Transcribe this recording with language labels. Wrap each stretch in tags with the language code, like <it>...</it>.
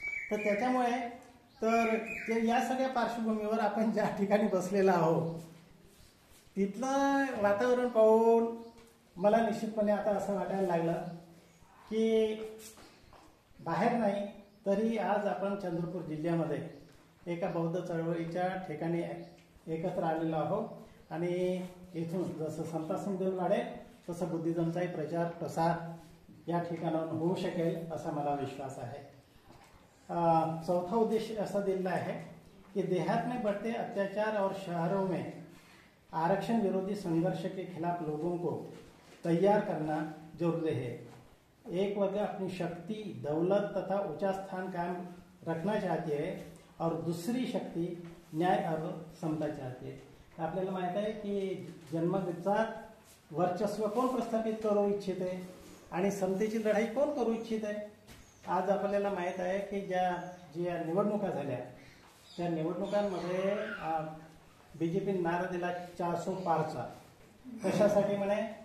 <mr>तर त्याच्यामुळे तर ते या सगळ्या पार्श्वभूमीवर आपण ज्या ठिकाणी बसलेला आहोत तिथलं वातावरण पाहून मला निश्चितपणे आता असं वाटायला लागलं की बाहेर नाही तरी आज आपण चंद्रपूर जिल्ह्यामध्ये एका बौद्ध चळवळीच्या ठिकाणी एकत्र आलेलो आहोत आणि इथून जसं संत सिंधू वाढेल तसं बुद्धिझमचाही प्रचार प्रसार या ठिकाणाहून होऊ शकेल असा मला विश्वास आहे.</mr> <hi>चौथा उद्देश ऐसा दिला है कि देहात में बढ़ते अत्याचार और शहरों में आरक्षण विरोधी संघर्ष के खिलाफ लोगों को तैयार करना जरूरी है. एक वर्ग अपनी शक्ति, दौलत तथा ऊंचा स्थान कायम रखना चाहती है और दूसरी शक्ति न्याय और समता चाहती है.</hi> <mr>आपल्याला माहित आहे की जन्मजात वर्चस्व कोण प्रस्थापित करू इच्छिते आणि समतेची लढाई कोण करू इच्छित आहे. आज आपल्याला माहित आहे की ज्या निवडणुका झाल्या त्या निवडणुकांमध्ये बीजेपी नारा दिला 400 पारचा. कशासाठी म्हणे?</mr>